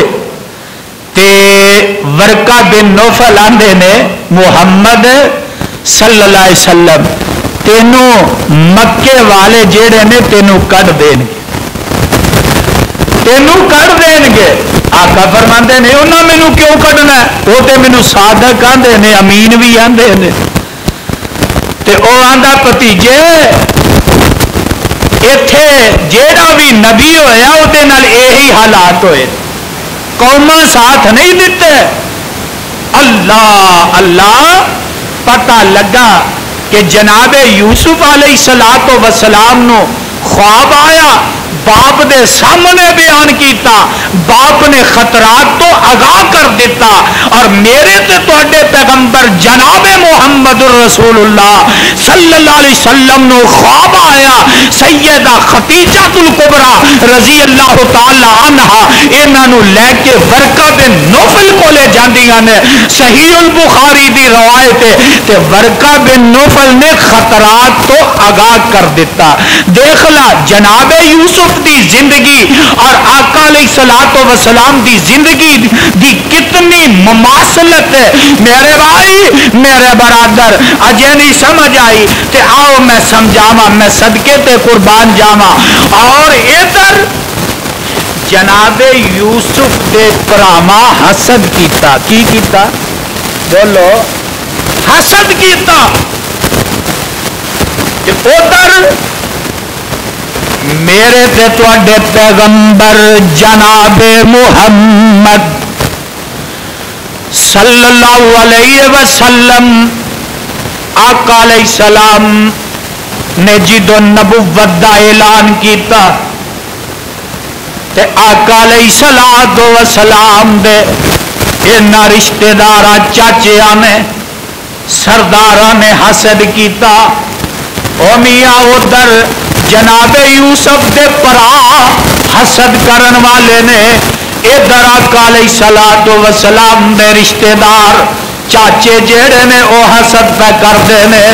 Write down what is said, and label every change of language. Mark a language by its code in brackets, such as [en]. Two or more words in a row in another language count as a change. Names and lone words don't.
[pa] تے ورقہ بن نوفل آندے نے محمد [ar] صلی اللہ علیہ وسلم [pa] تینوں مکے والے جیڑے نے تینوں کٹ دین گے تینوں کٹ دین گے. آقا فرماندے نے انہاں مینوں کیوں کڈنا ہے؟ وہ تے مینوں صادق آندے نے امین بھی آندے نے. تے او آندا بھتیجے ایتھے جیڑا بھی نبی ہویا او دے نال یہی حالات ہوئے قوماں ساتھ نہیں دیتے. اللہ اللہ پتہ لگا کہ جناب یوسف [ar] علیہ الصلوۃ والسلام [pa] نو خواب آیا باپ دے سامنے بیان کیتا باپ نے خطرات تو آگاہ کر دیتا اور میرے تے تواڈے پیغمبر جناب محمد [ar] رسول اللہ صلی اللہ علیہ وسلم [pa] نو خواب آیا سیدہ خدیجہ الکبریٰ [ar] رضی اللہ تعالی عنہا [pa] انہاں نو لے کے ورقہ بن نوفل کو لے جاندیاں نے. صحیح البخاری دی روایت ہے کہ ورقہ بن نوفل نے خطرات تو آگاہ کر دیتا. دیکھ لا جناب یوسف دی زندگی اور آقا [ar] علیہ الصلوۃ والسلام [pa] دی زندگی دی کتنی مماثلت ہے. میرے بھائی میرے برادر اجے نہیں سمجھ آئی تے آؤ میں سمجھاواں میں صدقے تے قربان جاواں. اور ادھر جناب یوسف دے پراواں حسد کیتا. کی کیتا بولو حسد کیتا. ادھر میرے تے تواڈے پیغمبر جناب محمد [ar] صلی اللہ علیہ وسلم [pa] آقا [ar] علیہ السلام [pa] نے جدو نبوت دا اعلان کیتا تے آقا [ar] علیہ الصلوۃ والسلام [pa] دے انہاں رشتہ داراں چاچیاں نے سرداراں نے حسد کیتا. او میاں ادھر جناب یوسف دے پرا حسد کرن والے نے ادھر آقا [ar] علیہ الصلوۃ والسلام [pa] دے رشتہ دار چاچے جیڑے نے [ur] وہ حسد پہ کرتے ہیں.